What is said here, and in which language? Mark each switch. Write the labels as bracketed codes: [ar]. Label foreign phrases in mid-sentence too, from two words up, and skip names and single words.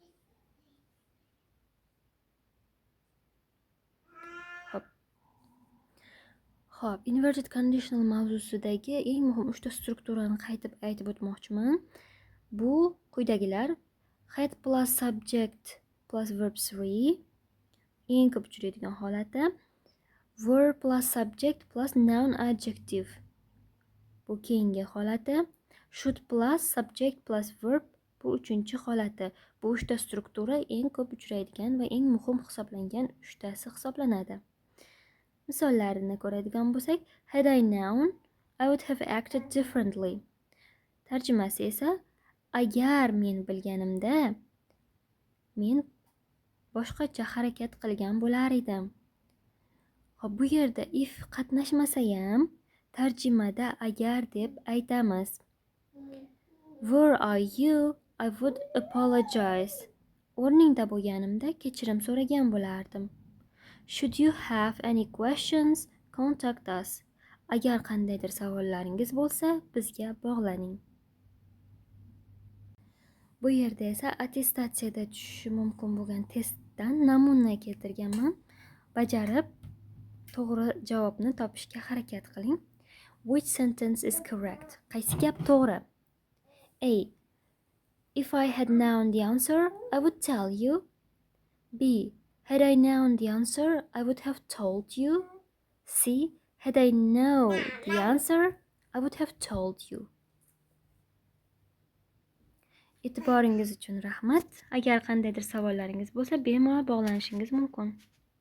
[uz] Xo'p, inverted conditional mavzusidagi eng muhim 3 ta strukturani qaytib aytib o'tmoqchiman. Bu quyidagilar: [en] had plus subject plus verb 3, [uz] eng ko'p uchraydigan holati; [en] were plus subject plus noun adjective, [uz] bu keyingi holati; [en] should plus subject plus verb, [uz] bu uchinchi holati. Bu 3 ta struktura eng ko'p uchraydigan va eng muhim hisoblangan 3 tasi hisoblanadi. Misollarini ko'radigan bo'lsak, [en] had I known, I would have acted differently. [uz] Tarjimasi esa, agar men bilganimda, men boshqacha harakat qilgan bo'lar edim. Xo'p, bu yerda if qatnashmasa ham tarjimada agar deb aytamiz. [en] Were I you, I would apologize. [uz] O'rningda bo'lganimda kechirim so'ragan bo'lardim. [en] Should you have any questions, contact us. [uz] Agar qandaydir savollaringiz bo'lsa, bizga bog'laning. Bu yerda esa attestatsiyada tushishi mumkin bo'lgan testdan namuna keltirganman. Bajarib, to'g'ri javobni topishga harakat qiling. [en] Which sentence is correct? [uz] Qaysi gap to'g'ri? A. [en] If I had known the answer, I would tell you. B. Had I known the answer, I would have told you. C. Had I known the answer, I would have told you. [uz] E'tiboringiz uchun rahmat. Agar qandaydir savollaringiz bo'lsa, bemalol bog'lanishingiz mumkin.